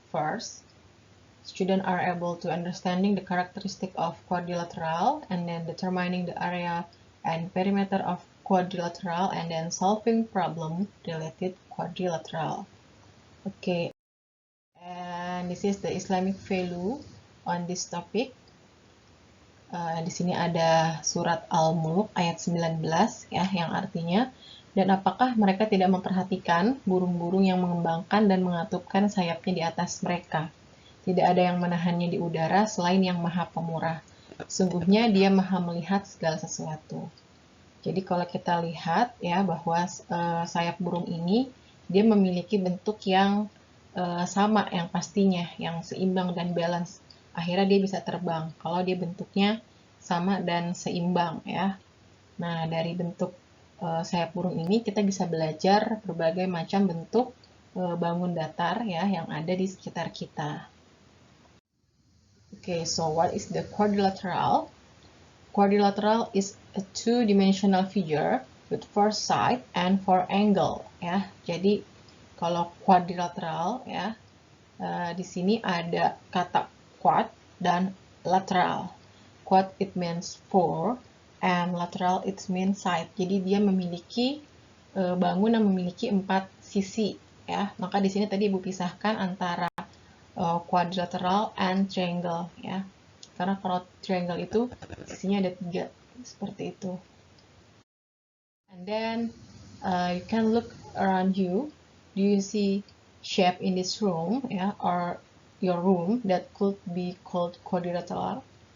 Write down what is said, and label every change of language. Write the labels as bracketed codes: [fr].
[en] First, students are able to understanding the characteristic of quadrilateral and then determining the area and perimeter of quadrilateral and then solving problem related quadrilateral. Okay. And this is the Islamic value on this topic. [id] Di sini ada surat Al-Mulk ayat 19 ya, yang artinya, dan apakah mereka tidak memperhatikan burung-burung yang mengembangkan dan mengatupkan sayapnya di atas mereka? Tidak ada yang menahannya di udara selain yang maha pemurah. Sungguhnya dia maha melihat segala sesuatu. Jadi kalau kita lihat ya bahwa sayap burung ini dia memiliki bentuk yang sama yang pastinya, yang seimbang dan balance. Akhirnya dia bisa terbang kalau dia bentuknya sama dan seimbang ya. Nah, dari bentuk sayap burung ini kita bisa belajar berbagai macam bentuk bangun datar ya yang ada di sekitar kita. [en] Okay, so what is the quadrilateral? Quadrilateral is a two-dimensional figure with 4 side and 4 angle ya. [id] Jadi kalau quadrilateral ya, di sini ada kata quad dan lateral. [en] Quad it means 4 and lateral it means side. [id] Jadi dia memiliki bangunan memiliki 4 sisi ya. Maka di sini tadi Ibu pisahkan antara quadrilateral and triangle ya. Karena kalau triangle itu sisinya ada 3 seperti itu. [en] And then you can look around you. Do you see shape in this room ya, or your room that could be called quadrilateral?